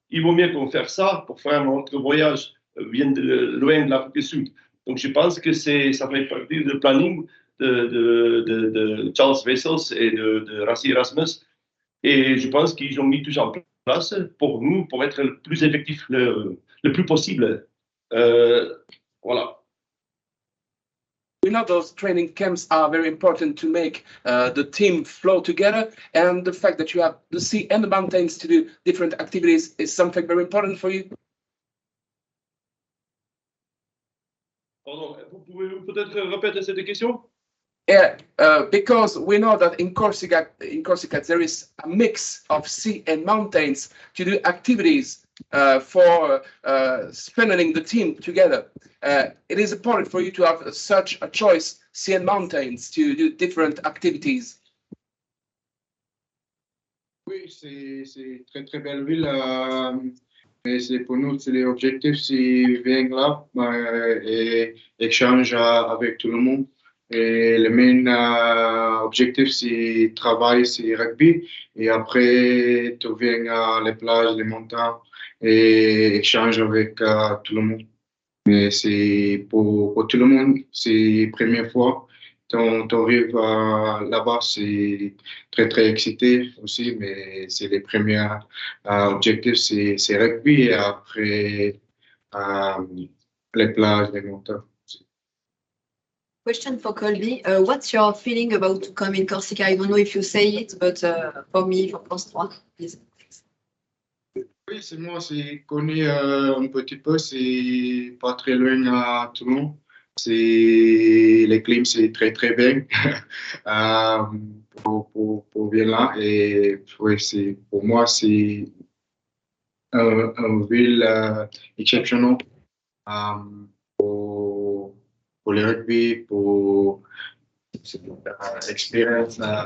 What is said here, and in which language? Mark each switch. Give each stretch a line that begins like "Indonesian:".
French: Il vaut mieux qu'on fasse ça pour faire notre voyage bien loin de l'Afrique du Sud. Donc je pense que ça fait partie du planning de Charles Wessels et de Rassi Erasmus. Et je pense qu'ils ont mis tout ça en place pour nous, pour être le plus effectif le plus possible. Voilà.
English: We know those training camps are very important to make the team flow together, and the fact that you have the sea and the mountains to do different activities is something very important for you.
French: Pardon, vous pouvez peut-être répéter cette question?
English: Yeah, because we know that in Corsica there is a mix of sea and mountains to do activities for strengthening the team together. It is important for you to have such a choice, sea and mountains, to do different activities.
French: Oui, c'est très très belle ville. Mais c'est pour nous, c'est l'objectif, c'est venir là et échanger avec tout le monde. Et le main objectif, c'est travailler, c'est rugby. Et après, tu viens à les plages, les montagnes et échanger avec tout le monde. Mais c'est pour tout le monde, c'est la première fois. T'arrives là-bas, c'est très, très excité aussi, mais c'est les premiers objectifs, c'est rugby et après les plages, les montagnes.
English: Question for Colby. What's your feeling about to come in Corsica? I don't know if you say it, but for me, for France 3, please.
French: Oui, c'est moi, c'est connu un petit peu, c'est pas très loin à Toulon. Les clims, c'est très très bien pour venir là. Et oui, pour moi, c'est une ville exceptionnelle pour le rugby, pour expérience.